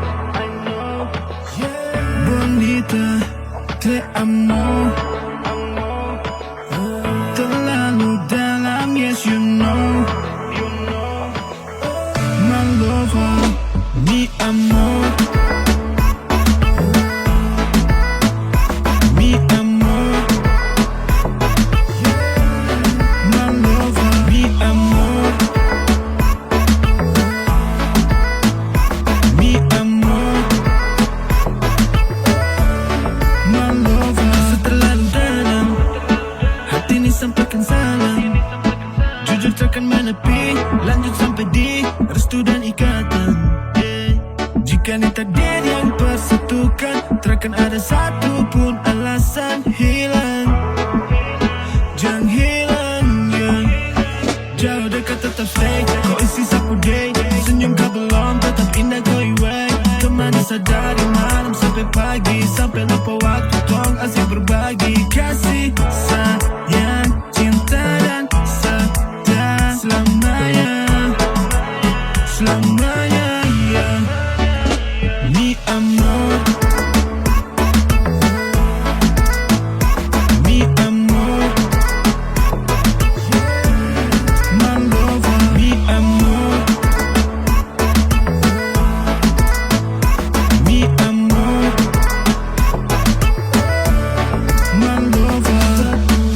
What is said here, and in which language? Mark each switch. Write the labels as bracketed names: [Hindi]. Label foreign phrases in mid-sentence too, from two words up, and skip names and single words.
[Spanish] Bonita, te amo. [Indonesian] Terlalu dalam, [English] yes you know. My lover, [Spanish] mi amor. Mi amor, [English] my lover, [Spanish] mi amor. Mi amor, [English] my lover. [Indonesian] Seterlalu dalam, hati ini sampaikan salam. Jujur takkan menepi, lanjut sampai di restu dan ikatan. Jika ini takdir yang persatukan, takkan ada satu pun alasan hilang. Jangan hilang, yeah. Jauh dekat tetap stay, kau isi sapu day. Senyum kau belum, tetap indah kau iway. Temani saja dari malam sampai pagi, sampai lupa waktu tong asik berbagi. Kasih, sayang, cinta dan setia selamanya, selamanya, yeah. [Spanish] Mi amor, mi amor, [English] my lover, [Spanish] mi amor, mi amor, [English] my lover.